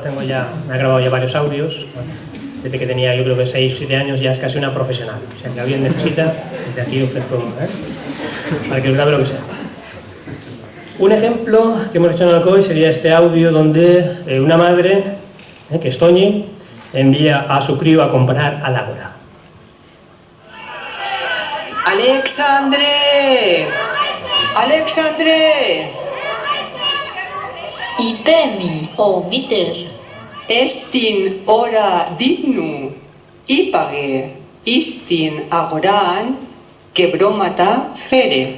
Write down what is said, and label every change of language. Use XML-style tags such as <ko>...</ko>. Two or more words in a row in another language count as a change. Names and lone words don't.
<es>Me ha grabado ya varios audios, desde que tenía, yo creo que 6 o 7 años, ya es casi una profesional. O sea, que alguien necesita, desde aquí ofrezco, para que os grabe lo que sea. Un ejemplo que hemos hecho en Alcoy sería este audio donde una madre, que es Toñi, envía a su crío a comprar al ágora.</es> <el>Alexandre! Alexandre! Εἰπέ μοι, ὦ μῆτερ. Ἔστιν ὥρα δείπνου, ὕπαγε εἰς τὴν ἀγοράν, καὶ βρώματα φέρε.</el>